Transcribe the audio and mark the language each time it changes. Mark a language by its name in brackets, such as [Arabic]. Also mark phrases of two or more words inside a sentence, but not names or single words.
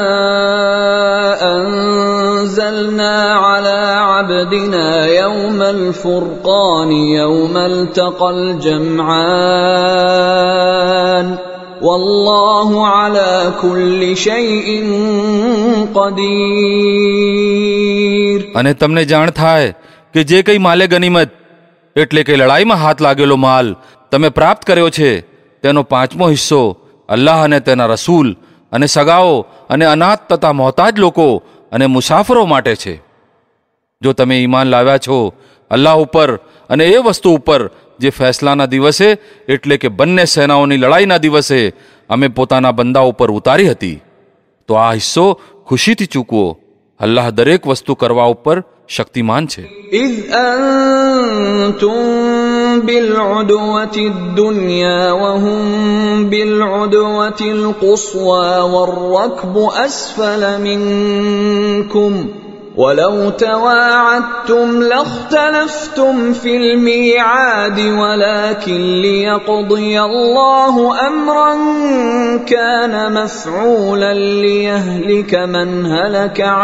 [Arabic] أنزلنا على عبدنا يوم الفرقان يوم التقى الجمعان والله على كل شيء قدير. [Gujarati] અને તમને જાણ થાય કે જે કંઈ માલે ગનીમત એટલે કે લડાઈમાં હાથ લાગેલો માલ તમે પ્રાપ્ત કર્યો છે તેનો 5મો હિસ્સો અલ્લાહ અને તેના રસૂલ અને સગાઓ અને અનાથ તથા મોહતાજ લોકો અને મુસાફરો માટે છે. જો તમે ઈમાન લાવ્યા છો અલ્લાહ ઉપર અને એ વસ્તુ ઉપર જે ફેસલાના દિવસે એટલે કે બંને સેનાઓની લડાઈના દિવસે અમે પોતાના બંદા ઉપર ઉતારી હતી, તો આ હિસ્સો ખુશીથી ચૂકવો. અલ્લાહ દરેક વસ્તુ કરવા ઉપર શક્તિમાન છે. [Arabic] إذ أنتم بالعدوة الدنيا وهم بالعدوة القصوى والركب أسفل منكم ولو تواعدتم لاختلفتم في الميعاد ولكن ليقضي الله أمرا كان مفعولا ليهلك من هلك